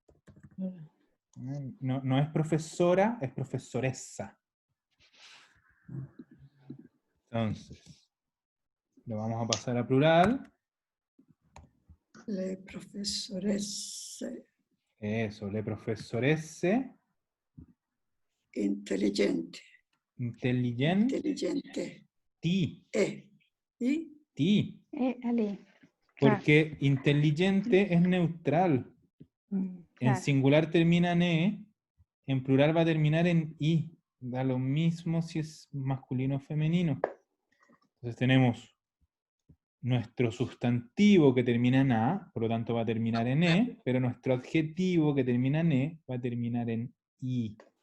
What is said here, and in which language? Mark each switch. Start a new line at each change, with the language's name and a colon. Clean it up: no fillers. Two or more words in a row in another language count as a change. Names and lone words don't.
Spanish: No es profesora, es profesoressa. Entonces, lo vamos a pasar a plural.
Italian: Le professoresse
Spanish: Eso,
Italian: le profesoresse intelligenti. intelligenti. Intelligente. Ti.
Spanish: Y Ali. Porque inteligente es neutral. En Claro. singular termina en E, en plural va a terminar en I. Da lo mismo si es masculino o femenino. Entonces tenemos nuestro sustantivo que termina en A, por lo tanto va a terminar en E, pero nuestro adjetivo que termina en E va a terminar en I.